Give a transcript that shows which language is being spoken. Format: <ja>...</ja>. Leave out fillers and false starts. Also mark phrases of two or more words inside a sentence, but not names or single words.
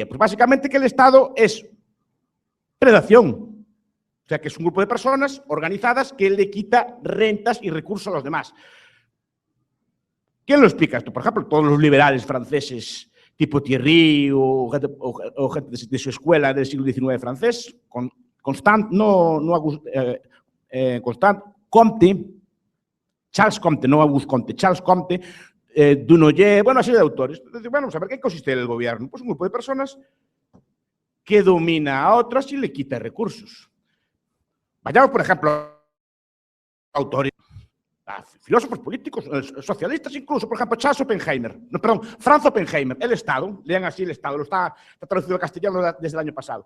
<es>Pues básicamente que el Estado es predación. O sea, que es un grupo de personas organizadas que le quita rentas y recursos a los demás. ¿Quién lo explica esto? Por ejemplo, todos los liberales franceses, tipo Thierry o gente de su escuela del siglo XIX francés, Constant, Comte, Charles Comte, no Auguste Comte, Charles Comte, Dunoyer, bueno, así de autores. Bueno, vamos a ver, ¿qué consiste el gobierno? Pues un grupo de personas que domina a otras y le quita recursos. Vayamos, por ejemplo, a autores, a filósofos políticos, socialistas incluso, por ejemplo, Franz Oppenheimer, El Estado, lean así El Estado, está traducido al castellano desde el año pasado.</es>